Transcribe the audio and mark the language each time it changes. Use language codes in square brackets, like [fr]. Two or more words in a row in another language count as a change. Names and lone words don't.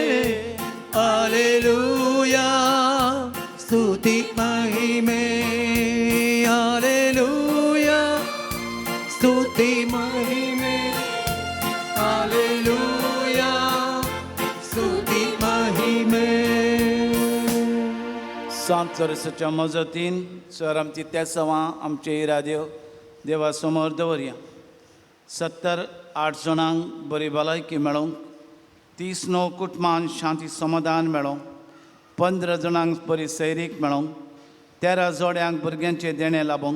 [kn] ಹಾಲೆಲೂಯಾ ಸ್ತುತಿ ಮಹಿಮೆ. ಹಾಲೆಲೂಯಾ ಸ್ತುತಿ ಮಹಿಮೆ. ಹಾಲೆಲೂಯಾ ಸ್ತುತಿ ಮಹಿಮೆ. [kok] सांत लोरेसाच्या मजतीन सर आमची त्या सवां आमचे इरादेव देवा समोर दवरया. 78 जाणांक बरी भलायकी मेळोवंक, 39 कुटुंबांक शांती समाधान मेळोवंक, 15 जाणांक बरी सैरीक मेळोवंक, 13 जोड्यांक भुरग्यांचे देणे लाभोंक,